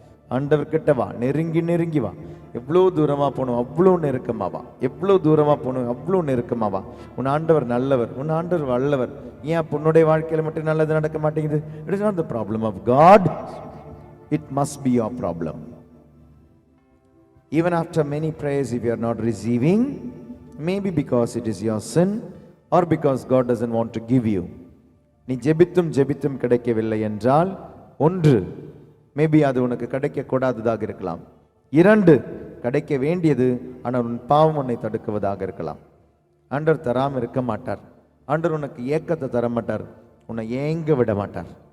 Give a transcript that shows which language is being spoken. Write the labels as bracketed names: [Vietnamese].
[Tamil] ஆண்டவர்கிட்ட வா, நெருங்கி நெருங்கி வா. எவ்வளோ தூரமா போகணும் அவ்வளோ நெருக்கமா வா, எவ்வளோ தூரமா போகணும் அவ்வளோ நெருக்கமா வா. உன் ஆண்டவர் நல்லவர், உன் ஆண்டவர் வல்லவர். ஏன் அப்போ உன்னுடைய வாழ்க்கையில மட்டும் நல்லது நடக்க மாட்டேங்குது? [English] It is not the problem of God, it must be your problem. Even after many prayers, if you are not receiving, maybe because it is your sin or because God doesn't want to give you. [Tamil] நீ ஜெபித்தும் ஜெபித்தும் கிடைக்கவில்லை என்றால், ஒன்று, maybe அது உனக்கு கிடைக்க கூடாததாக இருக்கலாம். இரண்டு, கிடைக்க வேண்டியது ஆனால் உன் பாவம் உன்னை தடுக்குவதாக இருக்கலாம். ஆண்டவர் தராமல் இருக்க மாட்டார். ஆண்டவர் உனக்கு ஏக்கத்தை தர மாட்டார், உன்னை ஏங்க விட மாட்டார்.